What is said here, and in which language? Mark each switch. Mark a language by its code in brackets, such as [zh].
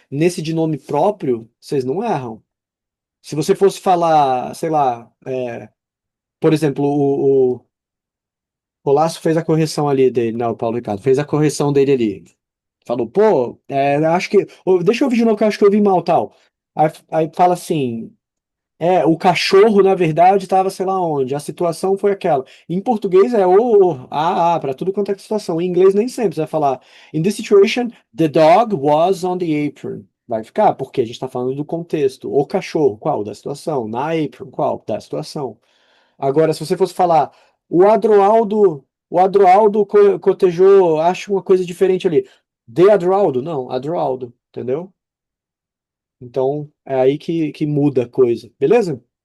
[pt] Nesse de nome próprio, vocês não erram. Se você fosse falar, sei lá, por exemplo, o Colasso fez a correção ali dele, não, o Paulo Ricardo, fez a correção dele ali. Falou, pô, acho que. Deixa eu ouvir de novo que eu acho que eu ouvi mal tal. Aí fala assim. O cachorro, na verdade, estava sei lá onde. A situação foi aquela. Em português é para tudo quanto é situação. Em inglês nem sempre. Você vai falar, [en] in this situation, the dog was on the apron. [pt] Vai ficar, porque a gente está falando do contexto. O cachorro, qual? Da situação. Na apron, qual? Da situação. Agora, se você fosse falar, o Adroaldo cotejou, acho uma coisa diferente ali. De Adroaldo? Não, Adroaldo, entendeu? Então, é aí que muda a coisa, beleza?